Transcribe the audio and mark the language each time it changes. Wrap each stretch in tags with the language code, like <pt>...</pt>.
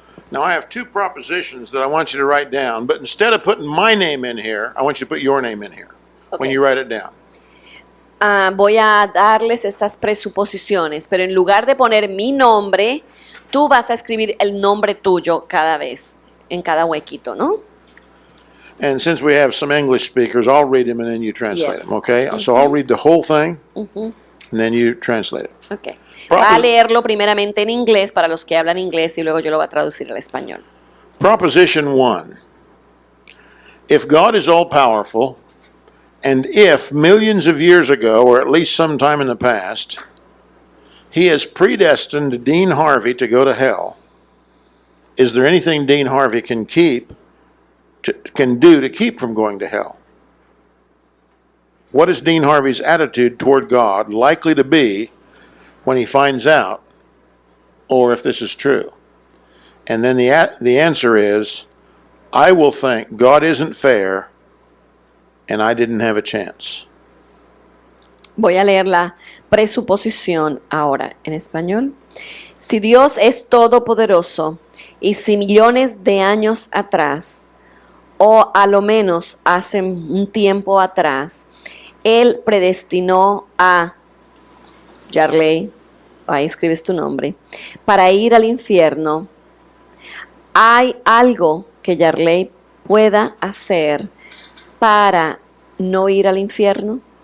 <en>Now I have two propositions that I want you to write down, but instead of putting my name in here, I want you to put your name in here when Okay. you write it down.</en> <es>Voy a darles estas presuposiciones, pero en lugar de poner mi nombre, tú vas a escribir el nombre tuyo cada vez, en cada huequito, ¿no?</es> <en>And since we have some English speakers, I'll read them and then you translate Yes. them, okay? So I'll read the whole thing and then you translate it. Okay. Propos-</en> <es>Va a leerlo primeramente en inglés para los que hablan inglés y luego yo lo voy a traducir al español.</es> <en>Proposition 1. If God is all powerful, and if millions of years ago, or at least sometime in the past, he has predestined Dean Harvey to go to hell, is there anything Dean Harvey can do to keep from going to hell? What is Dean Harvey's attitude toward God likely to be when he finds out, or if this is true? And then the answer is, I will think God isn't fair and I didn't have a chance.</en> <es>Voy a leer la presuposición ahora en español. Si Dios es todopoderoso y si millones de años atrás, o a lo menos hace un tiempo atrás, Él predestinó a Yarley, ahí escribes tu nombre, para ir al infierno, ¿hay algo que Yarley pueda hacer para no ir al infierno?</es>